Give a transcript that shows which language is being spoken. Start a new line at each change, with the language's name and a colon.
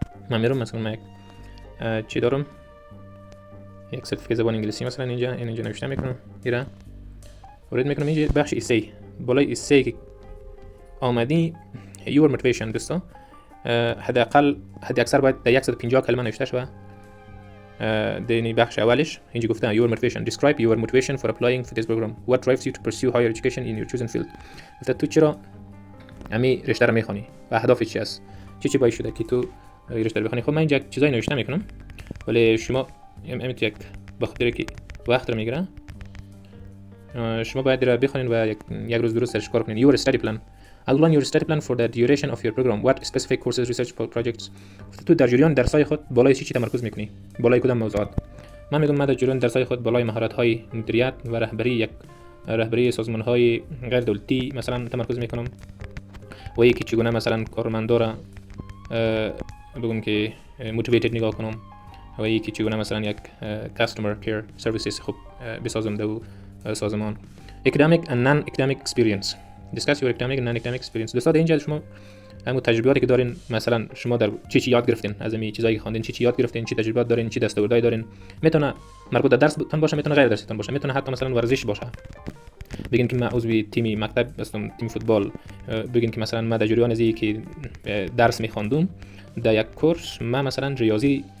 Persian: من میرم مثلا من چی دارم؟ یک سرتیفیکیت زبان انگلیسی مثلا اینجا نوشته میکنم. ایران وارد میکنم اینجا بخش ایسی. بالای ایسی که آمدی یور موتیویشن دوستان حداقل حد اکثر باید در 150 کلمه نوشته شود. در بخش اولش اینجا گفته
English: your motivation. describe your motivation for applying for this program. what drives you to pursue higher education in your chosen field.
Persian: گفته تو چرا امی رشته رو میخوانی و اهدافت چی است؟ چی باعث شده که تو رشته رو بخوانی؟ خب من اینجا چیزایی نوشته میکنم ولی شما امید یک بخاطر که وقت رو میگیره شما باید را بخونین و یک روز درست سرچ کنین.
English: your study plan. outline your study plan for the duration of your program. what specific courses research projects.
Persian: تو در جریان درسای خود بالای چی تمرکز میکنی؟ بالای کدام موضوعات؟ من میگم من در جریان درسای خود بالای مهارت های مدیریت و رهبری سازمان های غیر دولتی مثلا تمرکز میکنم و یکی چگونه مثلا کارمندا را بگم که موتیویتد نگاه کنم و یکی چگونه مثلا یک کاستمر کیر سرویسز خوب بسازم در سازمان.
English: academic and non-academic experience. discuss your academic and non-academic experience.
Persian: دوستان اینجا شما همون تجربیاتی که دارین مثلا شما در چی یاد گرفتین از این چیزایی که خواندین، چی یاد گرفتین، چی تجربیات دارین، چی دستاوردهایی دارین. میتونه مربوط به درستون باشه، میتونه غیر درستون باشه، میتونه حتی مثلا ورزش باشه. بگین که من عضو تیم مکتب هستم، تیم فوتبال. بگین که مثلا من در جریان از اینکه درس میخواندم در یک کورس من مثلا ریاضی